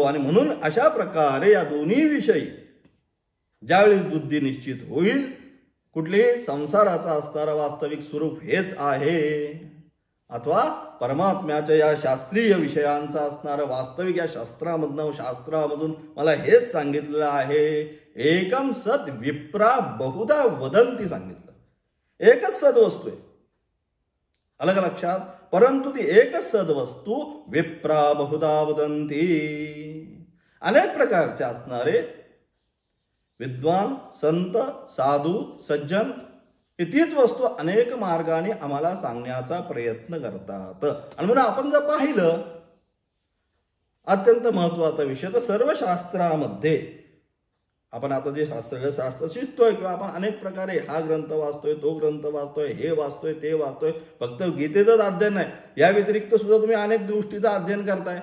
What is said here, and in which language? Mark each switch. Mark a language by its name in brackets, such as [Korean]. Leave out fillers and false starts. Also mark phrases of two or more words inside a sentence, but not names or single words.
[Marathi] आणि म्हणून अशा प्रकारे या दोन्ही विषयी ज्यावेळी बुद्धी निश्चित होईल, कुठली संसाराचा असणारा वास्तविक स्वरूप हेच आहे अथवा परमात्म्याच्या या शास्त्रीय विषयांचा असणारा वास्तविक या शास्त्रामधून मला हेच सांगितलेलं आहे, [Sanskrit] एकम सत विप्रा बहुधा वदंती सांगितलं. [Marathi] एकच सद्वस्तू आहे, अलग लक्षात, परंतु ती एकच सद्वस्तू [Sanskrit] विप्रा बहुधा वदंती. [Marathi] अनेक प्रकारचे असणारे विद्वान, संत, साधू, सज्जन ही तीच वस्तू अनेक मार्गाने आम्हाला सांगण्याचा प्रयत्न करतात. आणि म्हणून आपण जर पाहिलं अत्यंत महत्वाचा विषय, तर सर्व शास्त्रामध्ये आपण आता जे शास्त्र शिकतोय किंवा आपण अनेक प्रकारे हा ग्रंथ वाचतोय, तो ग्रंथ वाचतोय, हे वाचतोय, ते वाचतोय, फक्त गीतेचंच अध्ययन नाही, या व्यतिरिक्त सुद्धा तुम्ही अनेक गोष्टीचं अध्ययन करताय.